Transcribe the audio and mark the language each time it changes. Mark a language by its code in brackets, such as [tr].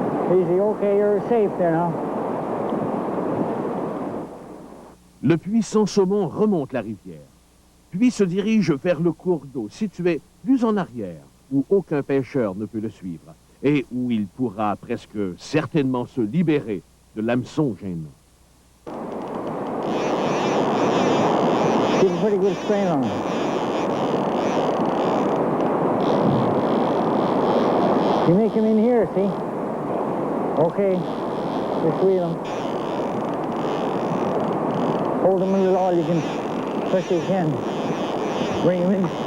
[en] Easy, okay, you're safe there now. [fr] Le puissant saumon remonte la rivière, puis se dirige vers le cours d'eau situé plus en arrière, où aucun pêcheur ne peut le suivre, et où il pourra presque certainement se libérer de l'hameçon gênant. [en] Keep a pretty good strain on him. You make him in here, see? Okay, just wheel him. Hold him in all you can, best you can. Bring him in.